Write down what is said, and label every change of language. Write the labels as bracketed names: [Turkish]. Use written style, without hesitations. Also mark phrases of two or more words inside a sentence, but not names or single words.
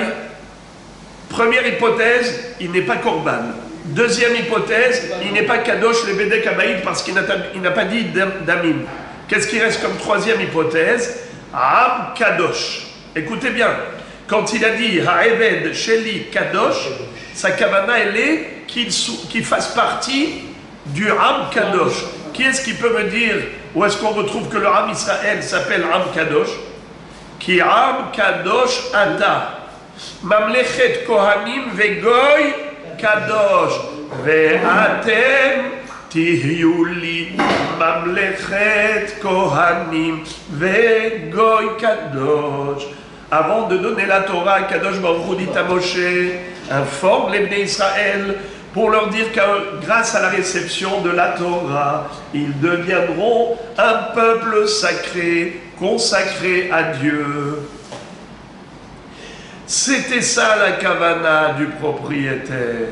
[French] Première hypothèse, il n'est pas korban. Deuxième hypothèse, il n'est pas kadosh le [Hebrew] בדק הבית [French] parce qu'il n'a pas dit damim. Qu'est-ce qui reste comme troisième hypothèse? [Hebrew] עם קדוש. [French] Écoutez bien, quand il a dit [Hebrew] העבד שלי קדוש, [French] sa kavana elle est qu'il fasse partie du [Hebrew] עם קדוש. [French] Qui est-ce qui peut me dire où est-ce qu'on retrouve que le [Hebrew] עם ישראל [French] s'appelle [Hebrew] עם קדוש? כי עם קדוש אתה. ממלכת כהנים וגוי קדוש. ואתם תהיו לי ממלכת כהנים וגוי קדוש. [French] Avant de donner la Torah, [Hebrew] קדוש ברוך הוא [French] dit à Moshe, informe les [Hebrew] בני ישראל [French] pour leur dire que grâce à la réception de la Torah, ils deviendront un peuple sacré, consacré à Dieu. C'était ça la kavana du propriétaire.